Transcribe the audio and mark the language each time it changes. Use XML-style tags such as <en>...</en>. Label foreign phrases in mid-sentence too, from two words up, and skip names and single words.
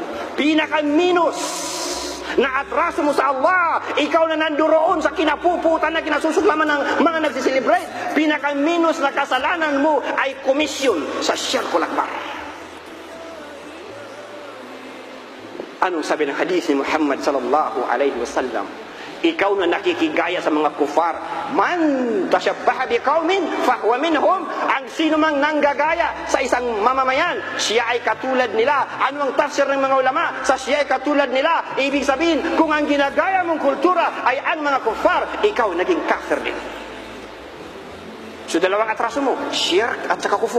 <tl>Pinaka-minus na atraso mo sa Allah, ikaw na nanduroon sa kinapuputan na kinasusuklaman ng mga nagsiselebrate, pinaka-minus na kasalanan mo ay komisyon sa</tl> <ar>الشرك الأكبر.</ar> <tl>Anong sabi ng hadith ni Muhammad</tl> <ar>صلى الله عليه وسلم?</ar> <tl>Ikaw na nakikigaya sa mga kufar.</tl> <ar>من تشبه بقوم فهو منهم.</ar> <tl>Ang sino mang nanggagaya sa isang mamamayan, siya ay katulad nila. Ano ang tafsir ng mga ulama sa siya ay katulad nila? Ibig sabihin, kung ang ginagaya mong kultura ay ang mga kufar, ikaw naging kafir din. So dalawang atraso mo, shirk at saka kufur.</tl>